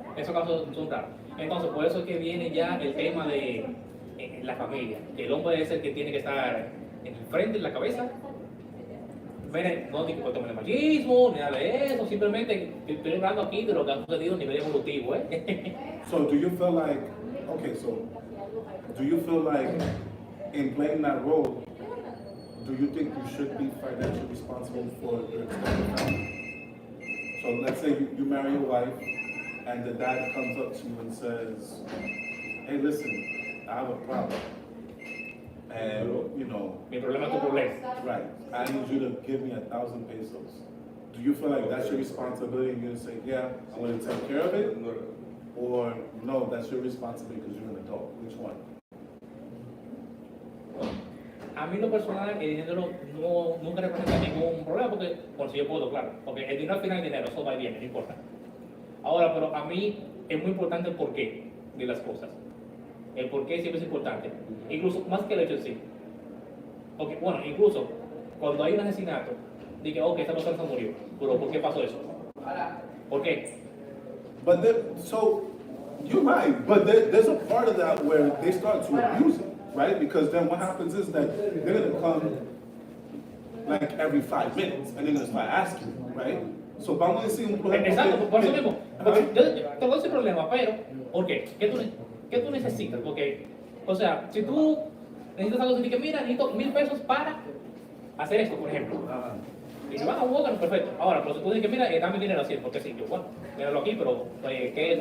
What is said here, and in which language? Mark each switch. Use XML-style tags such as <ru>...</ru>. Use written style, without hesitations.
<es>Esos casos son raros. Entonces, por eso es que viene ya el tema de la familia. Que el hombre es el que tiene que estar en el frente, en la cabeza. Miren, no digo que tomen el machismo, ni nada de eso. Simplemente estoy hablando aquí de lo que ha sucedido a nivel evolutivo.</es> <en>So do you feel like, okay, so do you feel like in playing that role, do you think you should be financially responsible for your extended family? So let's say you marry your wife and the dad comes up to you and says, hey, listen, I have a problem. And, you know,</en> <es>Mi problema es tu problema.</es> <en>right, I need you to give me 1,000 pesos. Do you feel like that's your responsibility and you say, yeah, I'm going to take care of it? Or no, that's your responsibility because you're an adult? Which one?</en> <es>A mí lo personal, el dinero nunca representa ningún problema porque, por si yo puedo, claro. Porque el dinero al final es dinero, eso va y viene, no importa. Ahora, pero a mí es muy importante el porqué de las cosas. El porqué siempre es importante. Incluso más que el hecho en sí. Porque, bueno, incluso cuando hay un asesinato, dije, ok, esta persona se murió. Pero ¿por qué pasó eso? ¿Por qué?</es> <en>But so you're right, but there's a part of that where they start to abuse it, right? Because then what happens is that they're gonna come like every 5 minutes and they're gonna start asking, right?</en> <es>So vamos a decir un problema. Exacto, por eso mismo. Porque yo te doy ese problema, pero ¿por qué? ¿Qué tú necesitas? Porque, o sea, si tú necesitas algo, que mira, necesito 1,000 pesos para hacer esto, por ejemplo. Y yo, bueno, perfecto. Ahora, pero si tú dices que mira, dame dinero así, porque sí, yo, bueno, míralo aquí, pero ¿qué es?</es>